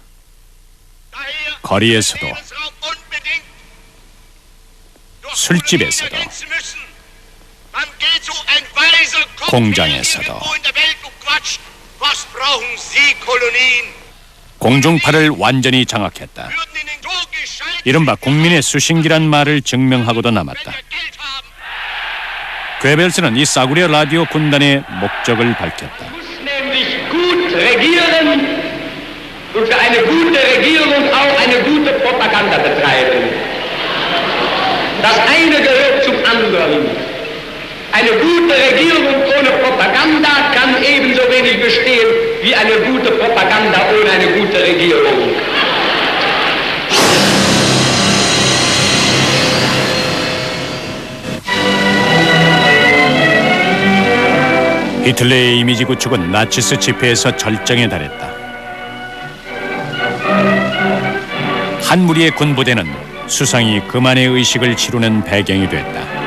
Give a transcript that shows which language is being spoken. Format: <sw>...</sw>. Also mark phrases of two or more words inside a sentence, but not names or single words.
<ko>거리에서도, 술집에서도, 공장에서도, 공중파를 완전히 장악했다. 이른바 국민의 수신기란 말을 증명하고도 남았다. 괴벨스는 이 싸구려 라디오 군단의 목적을 밝혔다.</ko> <de>Und für eine gute Regierung auch eine gute Propaganda betreiben. Das eine gehört zum anderen. Eine gute Regierung ohne Propaganda kann ebenso wenig bestehen wie eine gute Propaganda ohne eine gute Regierung.</de> <ko>히틀러의 이미지 구축은 나치스 집회에서 절정에 달했다. 한 무리의 군부대는 수상이 그만의 의식을 치르는 배경이 됐다.</ko>